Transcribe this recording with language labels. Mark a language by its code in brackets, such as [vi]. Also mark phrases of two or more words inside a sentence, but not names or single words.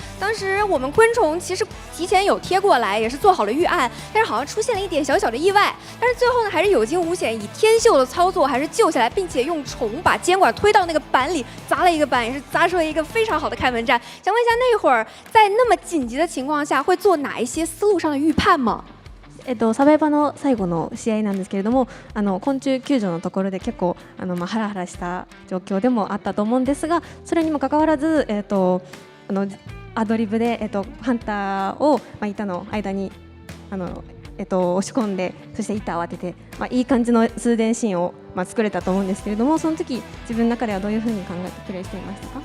[zh] 当时我们昆虫其实提前有贴过来，也是做好了预案，但是好像出现了一点小小的意外。但是最后呢，还是有惊无险，以天秀的操作还是救下来，并且用虫把监管推到那个板里，砸了一个板，也是砸出了一个非常好的开门战。想问一下，那会儿在那么紧急的情况下，会做哪一些思路上的预判吗？ [ja] サバイバの最後の試合なんですけれども、昆虫救助のところで結構ハラハラした状況でもあったと思うんですが、それにもかかわらず、アドリブで、ハンターを、板の間に押し込んで、そして板を当てて、いい感じの通電シーンを、作れたと思うんですけれども、その時自分の中ではどういうふうに考えてプレーしていましたか？